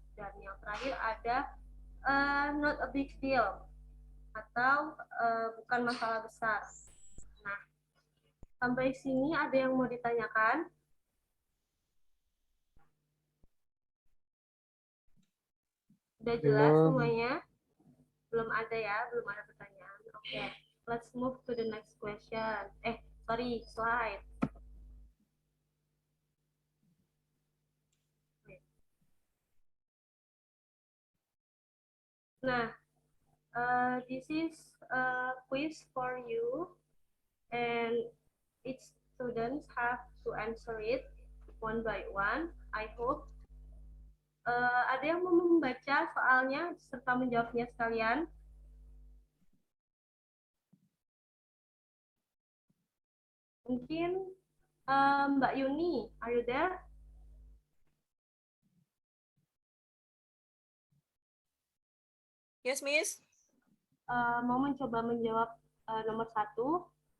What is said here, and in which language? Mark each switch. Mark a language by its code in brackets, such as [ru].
[id] Dan yang terakhir ada [en] not a big deal, [id] atau bukan masalah besar. Nah, sampai sini ada yang mau ditanyakan? Sudah jelas Belum. semuanya? Belum ada ya, belum ada pertanyaan. [en] Oke, let's move to the next question. Slide. Nah, this is a quiz for you, and each students have to answer it one by one. I hope [id] ada yang mau membaca soalnya serta menjawabnya sekalian. Mungkin [en] Mbak Yuni, are you there? Yes, Miss. [id] Mau mencoba menjawab nomor 1.